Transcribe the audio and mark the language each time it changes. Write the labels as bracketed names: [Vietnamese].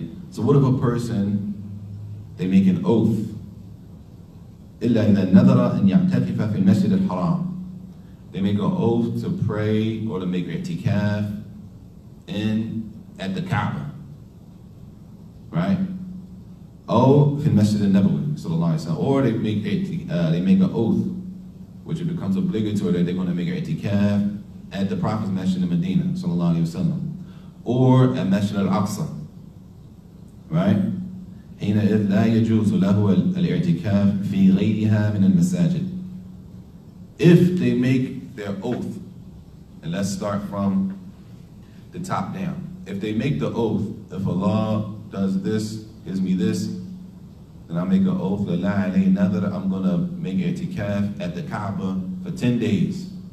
[English] So what if a person, they make an oath, [Arabic] إِلَّا إِذَا نَذَرَ أَنْ يَعْتَكِفَ فِي الْمَسْجِدِ الْحَرَامِ. [English] They make an oath to pray or to make i'tikaf at the Kaaba, right? [Arabic] Oh, في المسجد النبوي صلى الله عليه وسلم. [English] Or they make an oath, which it becomes obligatory that they're going to make an i'tikaf at the Prophet's Masjid in Medina sallallahu alaihi wasallam, or at Masjid Al-Akhsar, right? [Arabic] حينئذ لا يجوز له الاعتكاف في غيرها من المساجد. [English] If they make their oath, and let's start from the top down. If they make the oath, if Allah does this, gives me this, then I make an oath, I'm going to make i'tikaf at the Kaaba for 10 days.